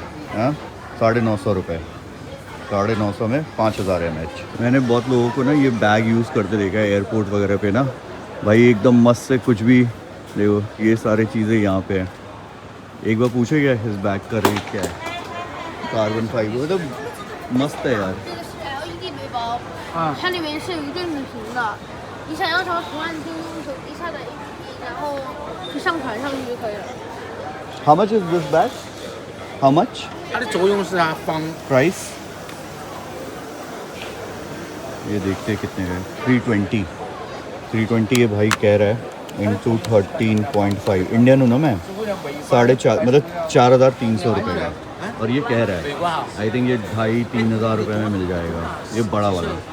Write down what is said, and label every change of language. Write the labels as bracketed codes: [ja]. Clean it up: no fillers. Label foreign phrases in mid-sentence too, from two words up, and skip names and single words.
[hi] हाँ, 950 रुपये, 950 में 5000 mAh। मैंने बहुत लोगों को ना ये बैग यूज़ करते देखा है एयरपोर्ट वगैरह पे ना, भाई एकदम मस्त से कुछ भी देखो, ये सारी चीज़ें यहाँ पे हैं। एक बार पूछे क्या इस बैग का रेट क्या है? [en] carbon fiber, [hi] मतलब मस्त है यार। [zh] ，LED 背包，它里面是有一对母熊的，你想要什么图案，就用手机下载 APP，然后就上传上去就可以了。 [en] How much is this bag? How much? [zh] 它的作用是啊防 [en] Price? [hi] ये देखते हैं कितने का है। 320 ये भाई कह रहा है इंटू 13.5 इंडियन हूँ ना मैं, 4.5 मतलब 4300 रुपये का, और ये कह रहा है [en] I think [hi] ये 2500-3000 रुपये में मिल जाएगा, ये बड़ा वाला।